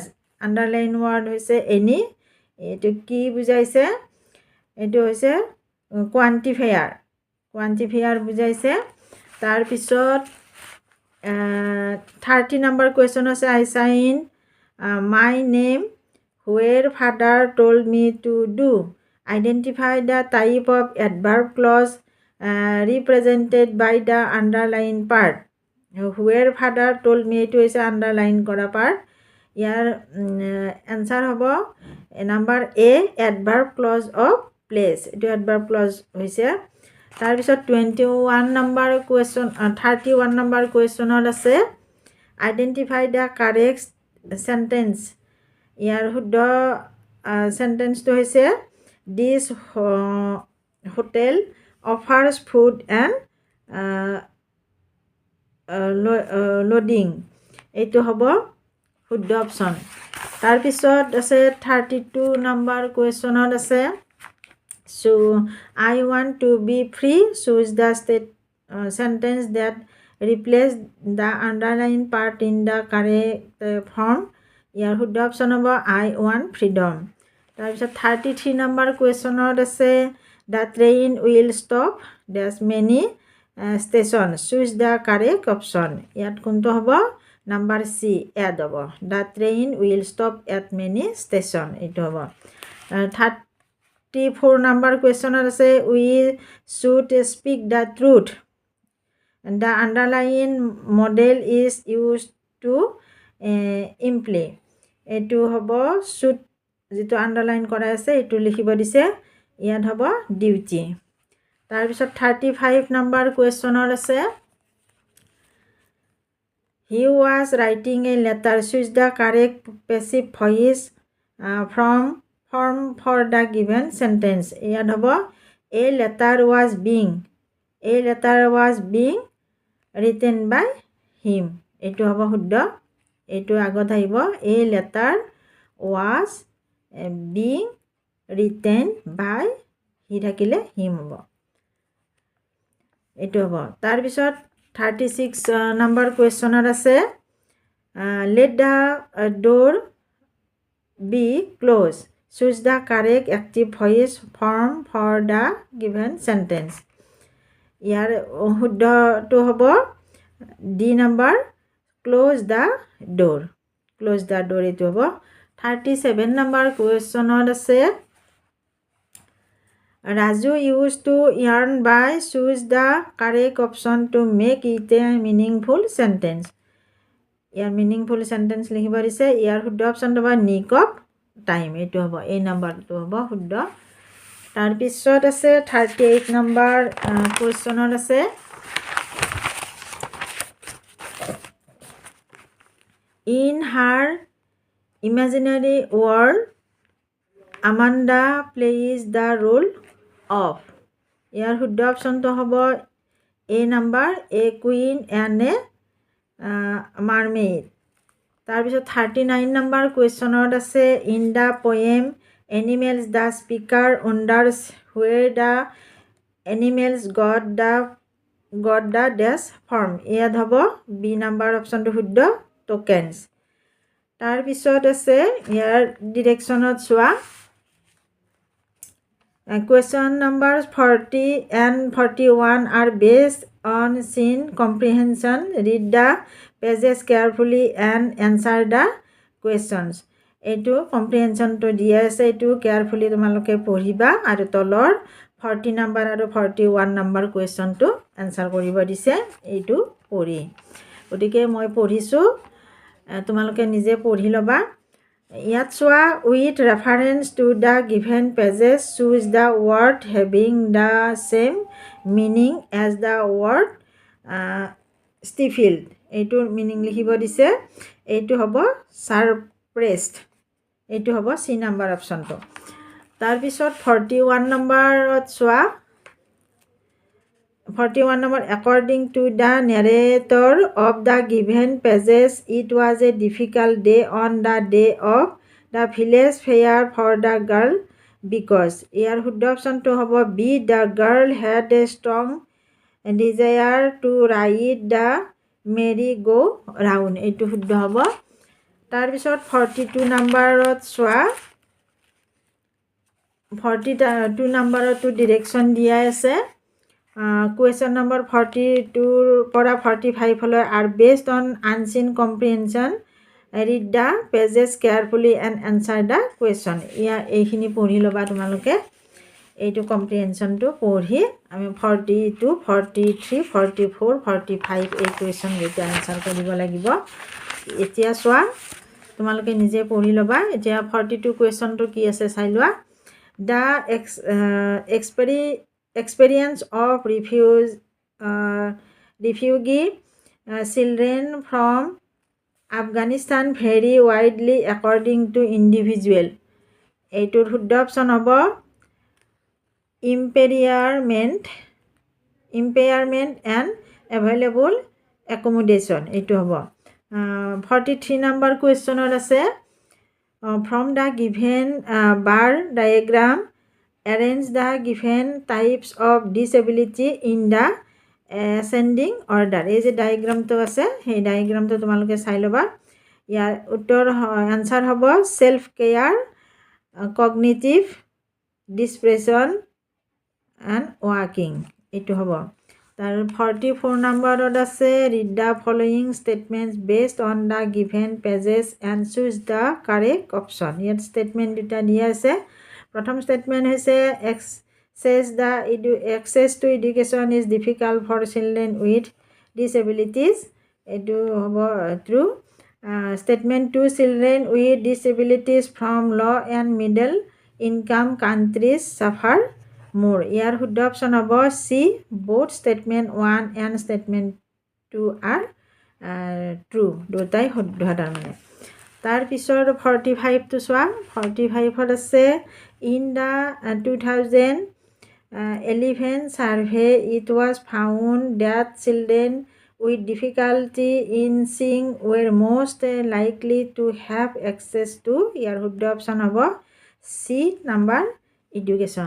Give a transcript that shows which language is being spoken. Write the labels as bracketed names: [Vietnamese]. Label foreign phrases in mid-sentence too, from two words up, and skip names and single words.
[English] Underlined word [Assamese] হৈছে any. এইটো কি বুজাইছে? এইটো হৈছে quantifier বুজাইছে। তাৰপিছত 30 নম্বৰ কুৱেশ্যন আছে [English] I sign my name where father told me to do. Identify the type of adverb clause represented by the underlined part. Where father told me to is underline কৰা part. ইয়াৰ answer হ'ব number A adverb clause of place. [Assamese] এইটো [English] adverb clause [Assamese] হৈছে। তাৰপিছত 31 নম্বৰ কুৱেশ্যন 31 নম্বৰ কুৱেশ্যনত আছে [English] identify the correct sentence. [Assamese] ইয়াৰ শুদ্ধ চেণ্টেন্সটো হৈছে [English] this hotel offers food and lodging. [Assamese] এইটো হ'ব শুদ্ধ অপশ্যন। তাৰপিছত আছে 32 নম্বৰ কুৱেশ্যনত আছে [English] so I want to be free. Choose the sentence that replace the underlined part in the correct form. [Assamese] ইয়াৰ শুদ্ধ অপশ্যন হ'ব [English] I want freedom. [Assamese] তাৰপিছত 33 নম্বৰ কুৱেশ্যনত আছে [English] the train will stop there's many station. Choose the correct option. [Assamese] ইয়াত কোনটো হ'ব [English] number C add হ'ব the train will stop at many station. [Assamese] এইটো হ'ব। 34 নম্বৰ কুৱেশ্যনত আছে [English] we should speak the truth. The underlying model is used to imply. [Assamese] এইটো হ'ব should যিটো আণ্ডাৰলাইন কৰা আছে এইটো লিখিব দিছে। ইয়াত হ'ব ডিউটি। তাৰপিছত 35 নম্বৰ কুৱেশ্যনত আছে [English] he was writing a letter. Choose the correct passive voice form for the given sentence. [Assamese] ইয়াত হ'ব [English] a letter was being written by him. [Assamese] এইটো হ'ব শুদ্ধ। এইটো আগত আহিব [English] a letter was being written by he [Assamese] থাকিলে him হ'ব। এইটো হ'ব। তাৰপিছত 36 নম্বৰ কুৱেশ্যনত আছে [English] let the door be closed. Choose the correct active voice form for the given sentence. [Assamese] ইয়াৰ শুদ্ধটো হ'ব [English] D number close the door. [Assamese] এইটো হ'ব। 37 নম্বৰ কুৱেশ্যনত আছে [English] Raju used to earn by. Choose the correct option to make it a meaningful sentence. [Assamese] ইয়াৰ [English] meaningful sentence [Assamese] লিখিব দিছে। ইয়াৰ শুদ্ধ অপশ্যনটো হ'ব [English] nick of time. [Assamese] এইটো হ'ব এই নম্বৰটো হ'ব শুদ্ধ। তাৰপিছত আছে 38 নম্বৰ কুৱেশ্যনত আছে [English] in her imaginary world Amanda plays the role of. [Assamese] ইয়াৰ শুদ্ধ অপশ্যনটো হ'ব [English] A number a queen and a mermaid. [Assamese] তাৰপিছত 39 নম্বৰ কুৱেশ্যনত আছে [English] in the poem animals the speaker wonders where the animals got the dash form. [Assamese] ইয়াত হ'ব [English] B number [Assamese] অপশ্যনটো শুদ্ধ tokens. তাৰ পিছত আছে ইয়াৰ ডিৰেকশ্যনত চোৱা [English] question numbers 40 and 41 are based on scene comprehension. Read the pages carefully and answer the questions. [Assamese] এইটো কম্প্ৰিহেনশ্যনটো দিয়া আছে, এইটো কেয়াৰফুলি তোমালোকে পঢ়িবা আৰু তলৰ 40 নম্বৰ আৰু 41 নম্বৰ কুৱেশ্যনটো এনচাৰ কৰিব দিছে, এইটো পঢ়ি। গতিকে মই পঢ়িছোঁ, তোমালোকে নিজে পঢ়ি ল'বা। ইয়াত চোৱা [English] with reference to the given pages choose the word having the same meaning as the word stifled. [Assamese] এইটোৰ মিনিং লিখিব দিছে, এইটো হ'ব ছাৰপ্ৰেছড, এইটো হ'ব [English] C number [Assamese] অপশ্যনটো। তাৰপিছত 41 নম্বৰত চোৱা [English] 41 number according to the narrator of the given pages it was a difficult day on the day of the village fair for the girl because [Assamese] ইয়াৰ শুদ্ধ অপশ্যনটো হ'ব [English] বি the girl had a strong desire to ride the merry go round, [Assamese] এইটো শুদ্ধ হ'ব। তাৰপিছত 42 নম্বৰত চোৱা 42 নম্বৰতো ডিৰেকশ্যন দিয়া আছে। [English] Question number 42 পৰা 45 লৈ are based on unseen comprehension. Read the pages carefully and answer the question. [Assamese] এইখিনি পঢ়ি ল'বা তোমালোকে, এইটো কম্প্ৰিহেনশ্যনটো পঢ়ি আমি 42, 43, 44, 45 এই কুৱেশ্যন কেইটা এনচাৰ কৰিব লাগিব। এতিয়া চোৱা তোমালোকে নিজে পঢ়ি ল'বা। এতিয়া 42 কুৱেশ্যনটো কি আছে চাই লোৱা। [English] The experience of refugee children from Afghanistan vary widely according to individual. [Assamese] এইটোৰ শুদ্ধ অপশ্যন হ'ব [English] impairment and available accommodation, [Assamese] এইটো হ'ব। 43 নম্বৰ কুৱেশ্যনত আছে [English] from the given bar diagram arrange the given types of disability in the ascending order. [Assamese] এই যে ডায়েগ্ৰামটো আছে সেই ডায়েগ্ৰামটো তোমালোকে চাই ল'বা। ইয়াৰ উত্তৰ আনচাৰ হ'ব [English] self care, cognitive depression and walking, [Assamese] এইটো হ'ব। তাৰ 44 নম্বৰত আছে [English] read the following statements based on the given pages and choose the correct option. [Assamese] ইয়াত ষ্টেটমেণ্ট দুটা দিয়া আছে। প্ৰথম ষ্টেটমেণ্ট হৈছে [English] access to education is difficult for children with disabilities, [Assamese] এইটো হ'ব ট্ৰু। [English] ষ্টেটমেণ্ট 2 children with disabilities from low and middle income countries suffer more, [Assamese] ইয়াৰ শুদ্ধ অপশ্যন হ'ব [English] চি both statement 1 and statement 2 are true, [Assamese] দুটাই শুদ্ধ। তাৰমানে তাৰপিছত 45টো চোৱা 45ত আছে [English] in the 2011 survey it was found that children with difficulty in seeing were most likely to have access to, [Assamese] ইয়াৰ শুদ্ধ অপশ্যন হ'ব [English] C number [Assamese] এডুকেশ্যন।